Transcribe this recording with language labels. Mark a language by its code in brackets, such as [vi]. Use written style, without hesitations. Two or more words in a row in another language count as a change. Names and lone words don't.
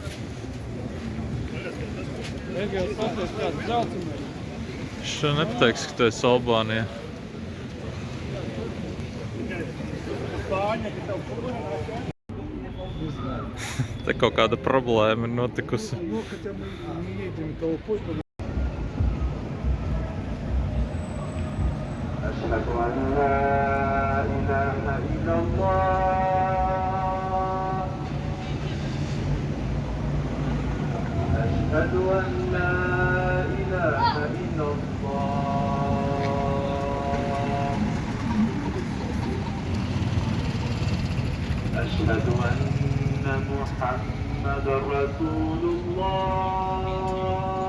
[lv] Egils pateiks kāds braucamais. Šo nepateiks, ka tu esi Albānijā. Te kaut kāda problēma ir notikusi. [ru] Ну, хотя мы не едем толпой, потому [ar] أشهد أن لا إله إلا الله أشهد أن لا إله إلا الله أشهد أن محمدا رسول الله